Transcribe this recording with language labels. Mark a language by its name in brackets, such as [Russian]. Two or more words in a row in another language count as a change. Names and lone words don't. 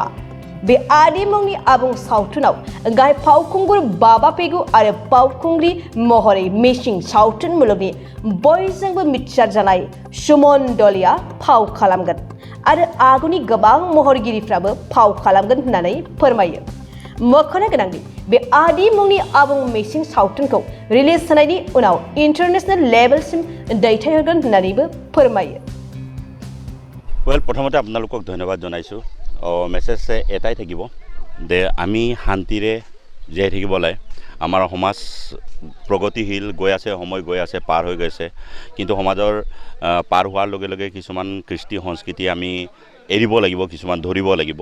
[Bodo] बे आदि मुंनि आबुं सावथुनाव गाहाय फावखुंगुर बाबा पेगु आरो फावखुंग्रि महरै मिसिं सावथुन मुलुगनि बयजोंबो मिथिसार जानाय सुमन दलिया फाव खालामगोन आरो आगुनि गोबां महरगिरिफ्राबो फाव खालामगोन होननानै फोरमायो। मख'नो गोनांदि बे आदि मुंनि आबुं मिसिं सावथुनखौ रिलिज होनायनि उनाव इन्टारनेशनेल लेभेलसिम दैथायहरगोन होननानैबो फोरमायो। [Assamese] प्रथमते আপোনালোকক ধন্যবাদ জনাইছোঁ। মেছেজ এটাই থাকিব যে আমি শান্তিৰে জীয়াই থাকিব লাগে। আমাৰ সমাজ প্ৰগতিশীল গৈ আছে, সময় গৈ আছে, পাৰ হৈ গৈছে, কিন্তু সমাজৰ পাৰ হোৱাৰ লগে লগে কিছুমান কৃষ্টি সংস্কৃতি আমি এৰিব লাগিব, কিছুমান ধৰিব লাগিব।